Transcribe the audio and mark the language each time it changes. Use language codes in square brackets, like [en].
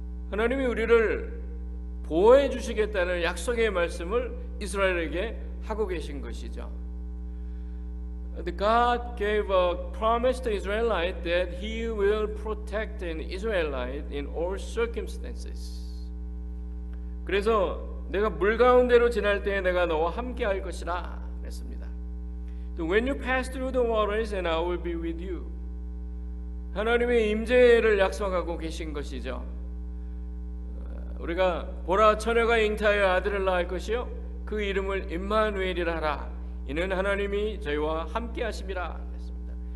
[ko] 하나님이 우리를 보호해 주시겠다는 약속의 말씀을 이스라엘에게 하고 계신 것이죠. [en] God gave a promise to Israelite that He will protect an Israelite in all circumstances. [ko] 그래서 내가 물 가운데로 지날 때에 내가 너와 함께 할 것이라 그랬습니다. [en] When you pass through the waters, and I will be with you. [ko] 하나님의 임재를 약속하고 계신 것이죠. 우리가 보라 처녀가 잉타하여 아들을 낳을 것이요 그 이름을 임마누엘이라 하라. 이는 하나님이 저희와 함께 하심이라 했습니다.